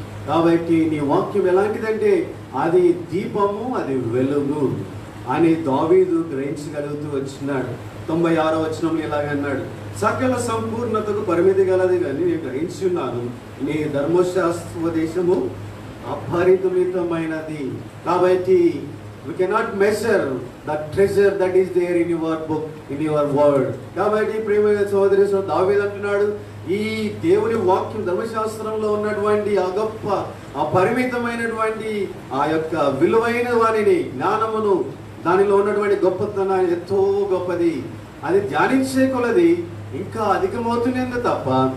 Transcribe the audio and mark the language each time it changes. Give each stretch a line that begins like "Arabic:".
Telugu: కాబట్టి నీ వాక్యం ఎలాంటిదంటే అది దీపము, అది వెలుగు అని దావీదు గ్రహించగలుగుతూ వచ్చినాడు. 96వ వచనంలో ఇలాగన్నాడు, సకల సంపూర్ణతకు పరిమితి గలది కానీ నేను గ్రహించి ఉన్నాను, నీ ధర్మశాస్త్రోపదేశము అపరిమితమైనది.
English: కాబట్టి we cannot measure the treasure that is there in your book, in your word.
Telugu: కాబట్టి ప్రియమైన సోదరి దావీదు అంటున్నాడు, ఈ దేవుని వాక్యం ధర్మశాస్త్రంలో ఉన్నటువంటి ఆ గొప్ప అపరిమితమైనటువంటి ఆ యొక్క విలువైన వారిని, జ్ఞానమును, దానిలో ఉన్నటువంటి గొప్పతనాన్ని ఎంతో గొప్పది. అది ధ్యానించే కొలది ఇంకా అధికమవుతుంది తప్ప